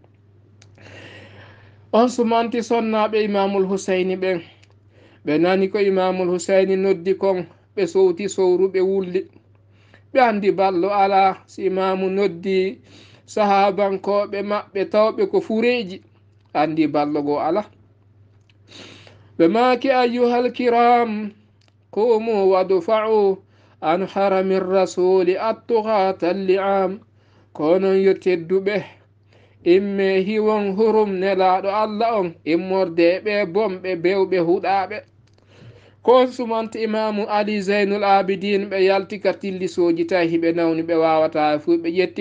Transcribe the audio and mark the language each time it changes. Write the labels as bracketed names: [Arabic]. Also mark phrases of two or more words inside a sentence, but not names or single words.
[Fula] on sumanti sonnaɓe Imamul Husaini ɓen, ɓe nani ko Imamul Husaini noddi kon, ɓe sowti sowru ɓe wulli, ɓe andi ballo ala. si imamu noddi sahabankoɓe maɓɓe tawɓe ko fureji, andi ballogo ala. ɓe maki [Arabic] أيها الكرام قوموا وادفعوا عن حرم الرسول الطغاة اللئام [Fula] konon yo tedduɓe imme hiwon hurum nelaɗo allah on immorde ɓe bomɓe bewɓe huɗaɓe kon sumanta imamu ali zeynul abidin ɓe yalti ka tillisoji tawi hiɓe nawni ɓe wawata fu ɓe ƴetti